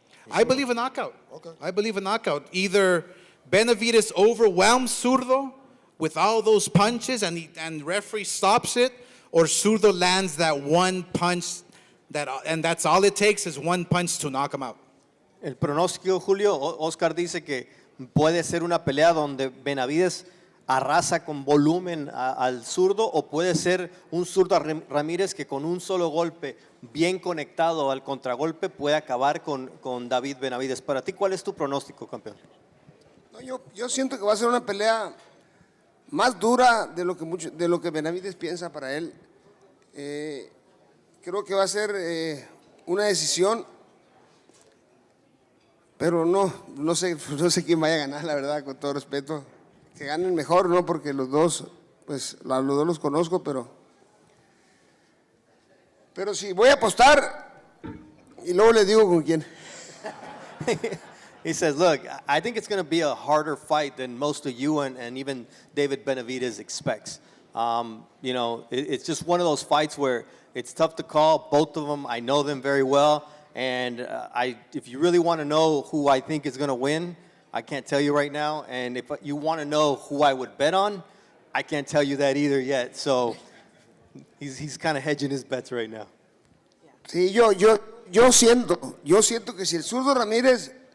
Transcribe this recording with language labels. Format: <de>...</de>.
<en>I believe a knockout. Okay. I believe a knockout. Either Benavidez overwhelms Zurdo with all those punches and referee stops it, or Zurdo lands that 1 punch, and that's all it takes is 1 punch to knock him out.</en> <es>El pronóstico, Julio, Oscar dice que puede ser una pelea donde Benavidez arrasa con volumen al Zurdo, o puede ser un Zurdo Ramírez que con un solo golpe bien conectado al contragolpe puede acabar con David Benavidez. Para ti, ¿cuál es tu pronóstico, campeón? No, yo siento que va a ser una pelea más dura de lo que Benavidez piensa para él. Creo que va a ser una decisión, pero no sé quién vaya a ganar, la verdad, con todo respeto. Que ganen mejor, ¿no? Porque los dos, pues los dos los conozco, pero si voy a apostar, y luego le digo con quién.</es> <en>He says, look, I think it's going to be a harder fight than most of you and even David Benavidez expects. You know, it's just one of those fights where it's tough to call. Both of them, I know them very well. And if you really want to know who I think is going to win, I can't tell you right now. And if you want to know who I would bet on, I can't tell you that either yet. So he's kind of hedging his bets right now.</en> <es>Sí, yo siento que si el Zurdo Ramírez</es>